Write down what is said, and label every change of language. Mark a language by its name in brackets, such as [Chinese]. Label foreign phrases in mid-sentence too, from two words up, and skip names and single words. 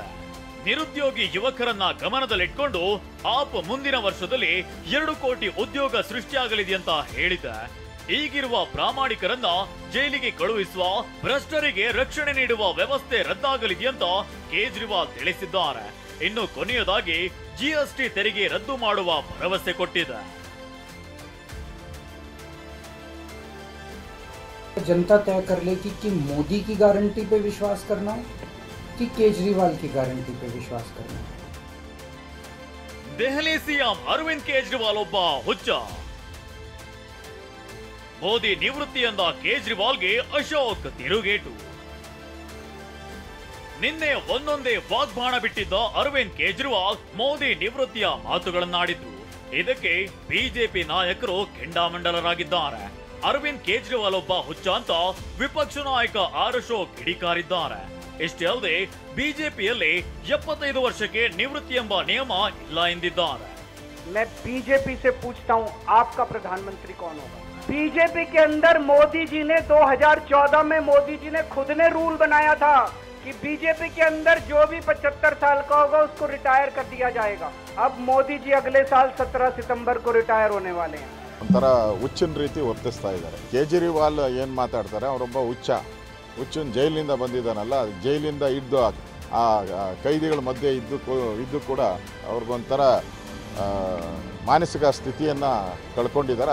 [Kannada] ನಿರುದ್ಯೋಗಿ ಯುವಕರನ್ನ ಗಮನದಲ್ಲಿಟ್ಕೊಂಡು ಆಪ್ ಮುಂದಿನ ವರ್ಷದಲ್ಲಿ 2 ಕೋಟಿ ಉದ್ಯೋಗ ಸೃಷ್ಟಿಯಾಗಲಿದೆ ಅಂತ ಹೇಳಿದೆ. ಈಗಿರುವ ಪ್ರಾಮಾಣಿಕರನ್ನ ಜೈಲಿಗೆ ಕಳುಹಿಸುವ, ಭ್ರಷ್ಟರಿಗೆ ರಕ್ಷಣೆ ನೀಡುವ ವ್ಯವಸ್ಥೆ ರದ್ದಾಗಲಿದೆ ಅಂತ ಕೇಜ್ರಿವಾಲ್ ತಿಳಿಸಿದ್ದಾರೆ. ಇನ್ನು ಕೊನೆಯದಾಗಿ ಜಿಎಸ್ಟಿ ತೆರಿಗೆ ರದ್ದು ಮಾಡುವ ಭರವಸೆ ಕೊಟ್ಟಿದೆ. [Hindi] जनता तय कर लेगी कि मोदी की गारंटी पे विश्वास करना है कि केजरीवाल की गारंटी पे विश्वास करना है. [Kannada] ದೆಹಲಿ ಸಿಎಂ ಅರವಿಂದ್ ಕೇಜ್ರಿವಾಲ್ ಒಬ್ಬ ಹುಚ್ಚ. ಮೋದಿ ನಿವೃತ್ತಿ ಎಂದ ಕೇಜ್ರಿವಾಲ್ಗೆ ಅಶೋಕ್ ತಿರುಗೇಟು. ನಿನ್ನೆ ಒಂದೊಂದೇ ವಾಗ್ಬಾಣ ಬಿಟ್ಟಿದ್ದ ಅರವಿಂದ್ ಕೇಜ್ರಿವಾಲ್ ಮೋದಿ ನಿವೃತ್ತಿಯ ಮಾತುಗಳನ್ನಾಡಿದ್ರು. ಇದಕ್ಕೆ ಬಿಜೆಪಿ ನಾಯಕರು ಕೆಂಡಾಮಂಡಲರಾಗಿದ್ದಾರೆ. ಅರವಿಂದ್ ಕೇಜ್ರಿವಾಲ್ ಒಬ್ಬ ಹುಚ್ಚ ಅಂತ ವಿಪಕ್ಷ ನಾಯಕ ಅಶೋಕ್ ಕಿಡಿಕಾರಿದ್ದಾರೆ. ಇಷ್ಟೇ ಅಲ್ಲದೆ ಬಿಜೆಪಿಯಲ್ಲಿ 75 ವರ್ಷಕ್ಕೆ ನಿವೃತ್ತಿ ಎಂಬ ನಿಯಮ ಇಲ್ಲ ಎಂದಿದ್ದಾರೆ. [Hindi] मैं बीजेपी से पूछता हूं, आपका प्रधानमंत्री कौन होगा? बीजेपी के अंदर मोदी जी ने 2014 में मोदी जी ने खुद ने रूल बनाया था कि बीजेपी के अंदर जो भी 75 साल का होगा उसको रिटायर कर दिया जाएगा. अब मोदी जी अगले साल 17 सितंबर को रिटायर होने वाले हैं. [Kannada] ಒಂಥರ ಹುಚ್ಚಿನ ರೀತಿ ವರ್ತಿಸ್ತಾ ಇದ್ದಾರೆ. ಕೇಜ್ರಿವಾಲ್ ಏನು ಮಾತಾಡ್ತಾರೆ, ಅವರೊಬ್ಬ ಹುಚ್ಚನ್ ಜೈಲಿನಿಂದ ಬಂದಿದ್ದಾನಲ್ಲ, ಜೈಲಿಂದ ಇದ್ದು ಆ ಕೈದಿಗಳ ಮಧ್ಯೆ ಇದ್ದು ಕೂಡ ಅವ್ರಿಗೊಂಥರ ಮಾನಸಿಕ ಸ್ಥಿತಿಯನ್ನು ಕಳ್ಕೊಂಡಿದ್ದಾರೆ.